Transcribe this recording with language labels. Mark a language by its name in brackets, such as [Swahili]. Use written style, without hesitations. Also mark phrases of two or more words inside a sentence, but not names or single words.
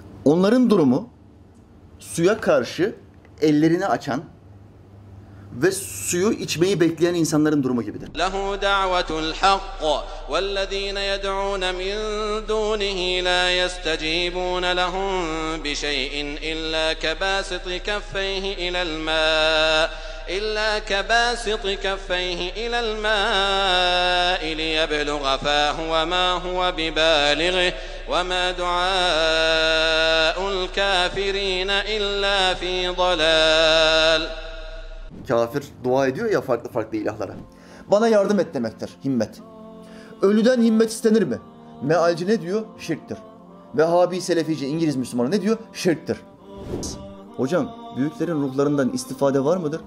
[Turkish] Onların durumu suya karşı ellerini açan ve suyu içmeyi bekleyen insanların durumu gibidir. [Arabic] له دعوة الحق والذين يدعون من دونه لا يستجيبون لهم بشيء إلا كباسط كفيه إلى الماء إلا كباسط كفيه إلى الماء ليبلغ فاه وما هو ببالغه وما دعاء الكافرين إلا في ضلال. [Turkish] Kafir dua ediyor ya farklı ilahlara. Bana yardım et demektir himmet. Ölüden himmet istenir mi? Mealci ne diyor? Şirktir. Vehhabi, Selefici, İngiliz Müslümanı ne diyor? Şirktir. Hocam, büyüklerin ruhlarından istifade var mıdır?